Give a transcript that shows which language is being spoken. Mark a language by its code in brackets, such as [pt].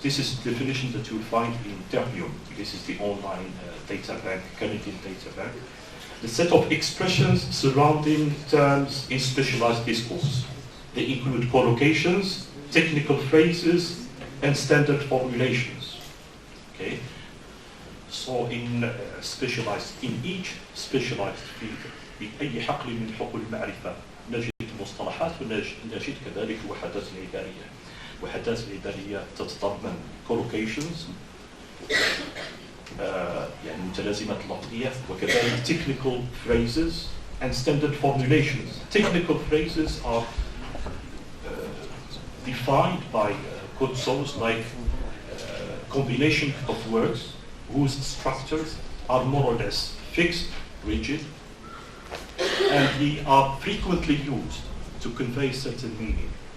[en] This is the definition that you'll find in Terbium. This is the online data bank, Canadian data bank. The set of expressions surrounding terms in specialized discourse. They include collocations, technical phrases, and standard formulations. Okay? So in each specialized field, [ar] بأي حقل من حقول المعرفة نجد مصطلحات ونجد كذلك وحدات العبارية. وحدات العبارية تتضمن collocations يعني متلازمات لفظية وكذلك [en] technical phrases and standard formulations. Technical phrases are defined by code source like combination of words whose structures are more or less fixed, rigid, and they are frequently used to convey certain meaning.